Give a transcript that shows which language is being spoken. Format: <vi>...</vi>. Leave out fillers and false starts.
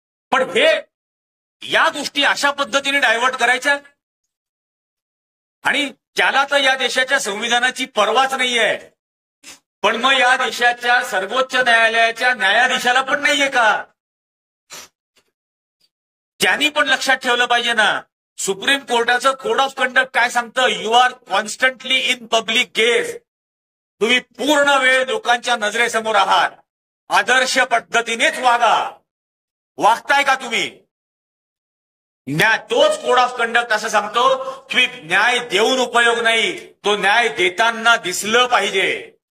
<mr>पण हे या गोष्टी अशा पद्धतीने डायव्हर्ट करायच्या, आणि त्याला तर या देशाच्या संविधानाची पर्वाच नाहीये. पण मग या देशाच्या सर्वोच्च न्यायालयाच्या न्यायाधीशाला पण नाहीये का? त्यांनी पण लक्षात ठेवलं पाहिजे ना. सुप्रीम कोर्टाचं कोड ऑफ कंडक्ट काय सांगतं?</mr> <en>You are constantly in public gaze.</en> <mr>तुम्ही पूर्ण वेळ लोकांच्या नजरेसमोर आहात. आदर्श पद्धतीनेच वागा. वागताय का तुम्ही? तोच कोड ऑफ कंडक्ट असं सांगतो की न्याय देऊन उपयोग नाही, तो न्याय देताना दिसलं पाहिजे.</mr>